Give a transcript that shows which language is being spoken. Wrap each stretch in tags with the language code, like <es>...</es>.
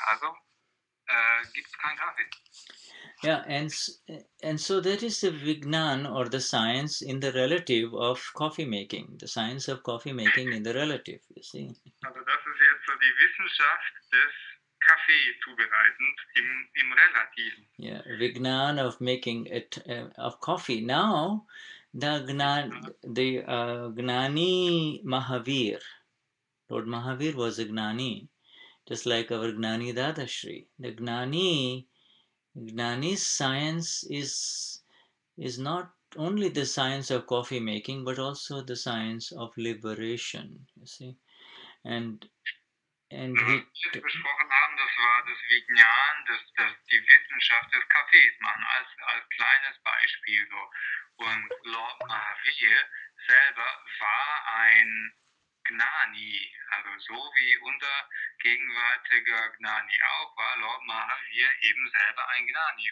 <de>Also gibt es keinen Kaffee.</de> <en>Yeah, and so that is the Vignan, or the science in the relative of coffee making, the science of coffee making in the relative, you see.</en> <de>Also das ist jetzt so die Wissenschaft des Kaffeezubereitens im Relativen.</de> <en>Yeah, Vignan of making it of coffee. Now, the Gnani Mahavir, Lord Mahavir was a Gnani, just like our Gnani Dadashri. The Gnani's science is not only the science of coffee making, but also the science of liberation, you see. And</en> <de>Was wir jetzt besprochen haben, das war das Vignan, die Wissenschaft des Kaffees machen, als kleines Beispiel so. Und Lord Mahavir selber war ein Gnani, also so wie unser gegenwärtiger Gnani auch, war Lord Mahavir eben selber ein Gnani.</de>